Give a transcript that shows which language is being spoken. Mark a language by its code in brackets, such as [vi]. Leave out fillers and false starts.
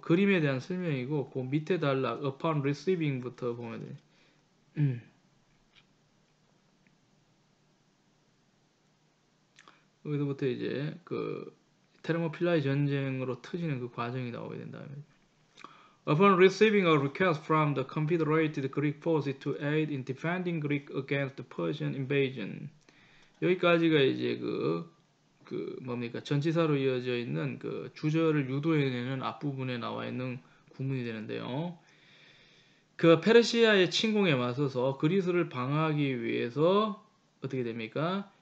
[ko] 그림에 대한 설명이고 그 밑에 단락 [en] upon receiving [ko] 부터 보면 돼요. 여기서부터 이제 그 테르모필라의 전쟁으로 터지는 그 과정이 나오게 된다. [en] Upon receiving a request from the Confederated Greek forces to aid in defending Greece against the Persian invasion. [ko] 여기까지가 이제 그 뭡니까 전치사로 이어져 있는 그 주저를 유도해내는 앞부분에 나와 있는 구문이 되는데요. 그 페르시아의 침공에 맞서서 그리스를 방어하기 위해서 어떻게 됩니까?